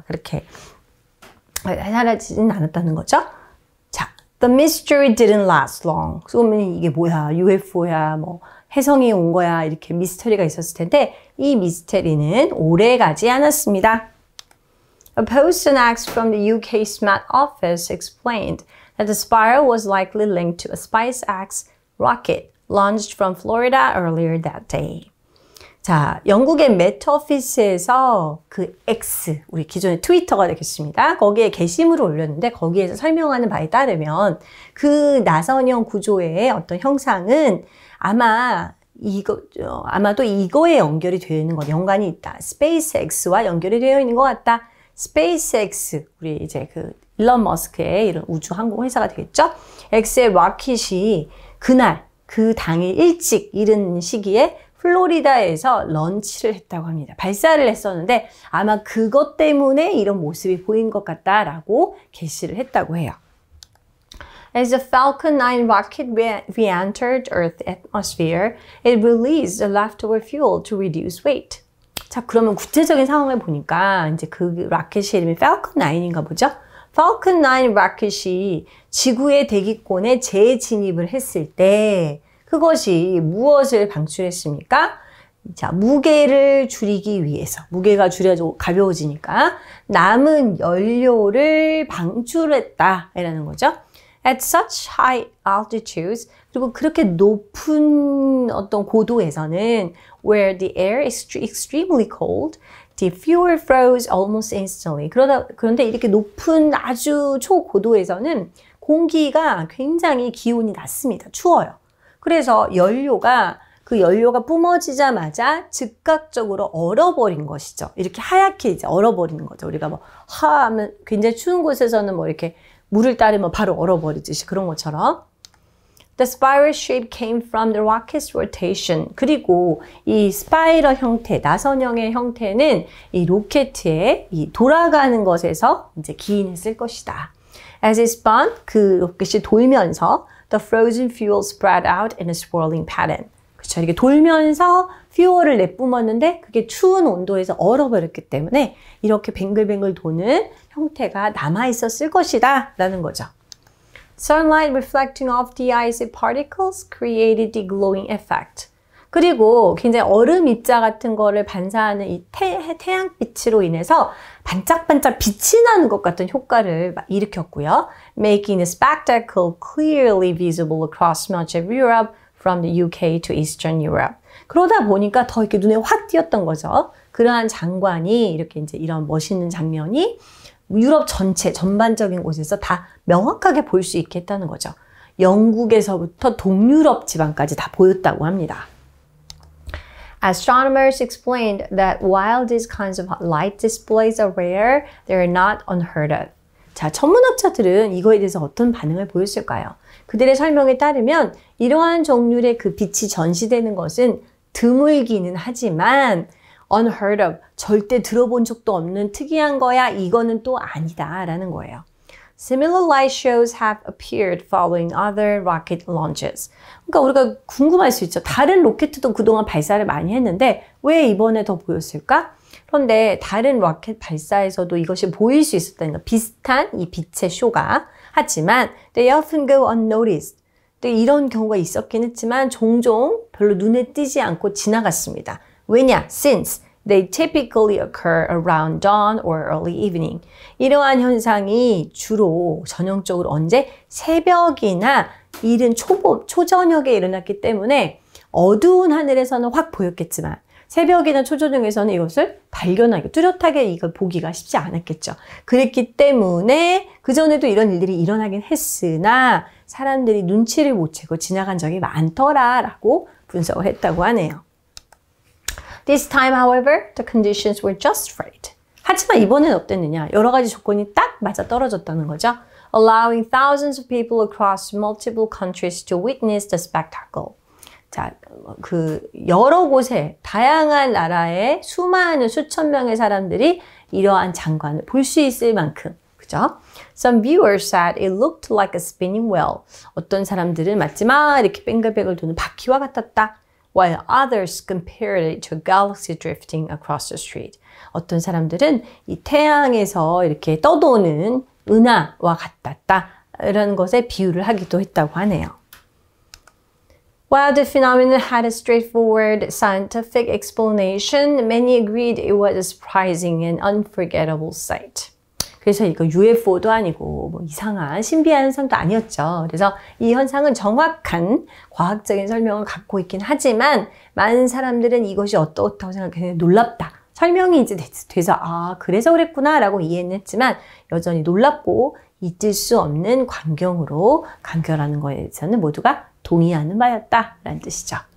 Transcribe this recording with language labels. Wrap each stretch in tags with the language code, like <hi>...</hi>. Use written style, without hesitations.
<ko>그렇게 사라지진 않았다는 거죠.</ko> <en>자, the mystery didn't last long.</en> <ko>그러면 이게 뭐야? UFO야, 뭐 해성이 온 거야, 이렇게 미스터리가 있었을 텐데 이 미스터리는 오래 가지 않았습니다.</ko> <en>A post announced from the UK SMAT office explained that the spiral was likely linked to a SpaceX rocket launched from Florida earlier that day.</en> <ko>자, 영국의 매트 오피스에서 그 X, 우리 기존의 트위터가 되겠습니다. 거기에 게시물을 올렸는데 거기에서 설명하는 바에 따르면 그 나선형 구조의 어떤 형상은 아마도 이거에 연결이 되어 있는 것, 연관이 있다. SpaceX와 연결이 되어 있는 것 같다. SpaceX, 우리 이제 그 일론 머스크의 이런 우주 항공 회사가 되겠죠? X의 로켓이 그 당일 일찍 이른 시기에 플로리다에서 런치를 했다고 합니다. 발사를 했었는데 아마 그것 때문에 이런 모습이 보인 것 같다라고 게시를 했다고 해요.</ko> <en>As the Falcon 9 rocket re-entered Earth's atmosphere, it released the leftover fuel to reduce weight.</en> <ko>자, 그러면 구체적인 상황을 보니까 이제 그 로켓의 이름이 Falcon 9인가 보죠? Falcon 9 로켓이 지구의 대기권에 재진입을 했을 때 그것이 무엇을 방출했습니까? 자, 무게를 줄이기 위해서, 무게가 줄여져 가벼워지니까 남은 연료를 방출했다라는 거죠.</ko> <en>At such high altitudes,</en> <ko>그리고 그렇게 높은 어떤 고도에서는</ko> <en>where the air is extremely cold, the fuel froze almost instantly.</en> <ko>그런데 이렇게 높은 아주 초고도에서는 공기가 굉장히 기온이 낮습니다. 추워요. 그래서 그 연료가 뿜어지자마자 즉각적으로 얼어버린 것이죠. 이렇게 하얗게 이제 얼어버리는 거죠. 우리가 뭐 하면 굉장히 추운 곳에서는 뭐 이렇게 물을 따르면 바로 얼어버리듯이 그런 것처럼.</ko> <en>The spiral shape came from the rocket's rotation.</en> <ko>그리고 이 스파이럴 형태, 나선형의 형태는 이 로켓의 이 돌아가는 것에서 이제 기인했을 것이다.</ko> <en>As it spun,</en> <ko>그 로켓이 돌면서</ko> <en>the frozen fuel spread out in a swirling pattern.</en> <ko>그쵸. 이렇게 돌면서 fuel을 내뿜었는데 그게 추운 온도에서 얼어버렸기 때문에 이렇게 뱅글뱅글 도는 형태가 남아있었을 것이다 라는 거죠.</ko> <en>Sunlight reflecting off the icy particles created the glowing effect.</en> <ko>그리고 굉장히 얼음 입자 같은 거를 반사하는 이 태양빛으로 인해서 반짝반짝 빛이 나는 것 같은 효과를 일으켰고요.</ko> <en>Making the spectacle clearly visible across much of Europe from the UK to Eastern Europe.</en> <ko>그러다 보니까 더 이렇게 눈에 확 띄었던 거죠. 그러한 장관이 이렇게 이제 이런 멋있는 장면이 유럽 전체 전반적인 곳에서 다 명확하게 볼 수 있게 했다는 거죠. 영국에서부터 동유럽 지방까지 다 보였다고 합니다.</ko> <en>Astronomers explained that while these kinds of light displays are rare, they are not unheard of.</en> <ko>자, 천문학자들은 이거에 대해서 어떤 반응을 보였을까요? 그들의 설명에 따르면 이러한 종류의 그 빛이 전시되는 것은 드물기는 하지만</ko> <en>unheard of,</en> <ko>절대 들어본 적도 없는 특이한 거야, 이거는 또 아니다 라는 거예요.</ko> <en>Similar light shows have appeared following other rocket launches.</en> <ko>그러니까 우리가 궁금할 수 있죠. 다른 로켓도 그동안 발사를 많이 했는데 왜 이번에 더 보였을까? 그런데 다른 로켓 발사에서도 이것이 보일 수 있었다는 거. 비슷한 이 빛의 쇼가. 하지만</ko> <en>they often go unnoticed.</en> <ko>이런 경우가 있었긴 했지만 종종 별로 눈에 띄지 않고 지나갔습니다. 왜냐?</ko> <en>Since they typically occur around dawn or early evening.</en> <ko>이러한 현상이 주로 전형적으로 언제? 새벽이나 이른 초저녁에 일어났기 때문에 어두운 하늘에서는 확 보였겠지만 새벽이나 초저녁에서는 이것을 발견하기, 뚜렷하게 이걸 보기가 쉽지 않았겠죠. 그랬기 때문에 그전에도 이런 일들이 일어나긴 했으나 사람들이 눈치를 못 채고 지나간 적이 많더라라고 분석을 했다고 하네요.</ko> <en>This time, however, the conditions were just right.</en> <ko>하지만 이번엔 어땠느냐? 여러 가지 조건이 딱 맞아 떨어졌다는 거죠.</ko> <en>Allowing thousands of people across multiple countries to witness the spectacle.</en> <ko>자, 여러 곳에 다양한 나라의 수많은 수천 명의 사람들이 이러한 장관을 볼 수 있을 만큼, 그죠?</ko> <en>Some viewers said it looked like a spinning wheel.</en> <ko>어떤 사람들은 마치 막 이렇게 뱅글뱅글 도는 바퀴와 같았다.</ko> <en>While others compared it to a galaxy drifting across the street.</en> <ko>어떤 사람들은 이 태양에서 이렇게 떠도는 은하와 같았다. 이런 것에 비유를 하기도 했다고 하네요.</ko> <en>While the phenomenon had a straightforward scientific explanation, many agreed it was a surprising and unforgettable sight.</en> <ko>그래서 이거 UFO도 아니고 뭐 이상한 신비한 현상도 아니었죠. 그래서 이 현상은 정확한 과학적인 설명을 갖고 있긴 하지만 많은 사람들은 이것이 어떻다고 생각해서 놀랍다. 설명이 이제 돼서 아 그래서 그랬구나 라고 이해는 했지만 여전히 놀랍고 잊을 수 없는 광경으로 간결하는 거에 대해서는 모두가 동의하는 바였다 라는 뜻이죠.</ko>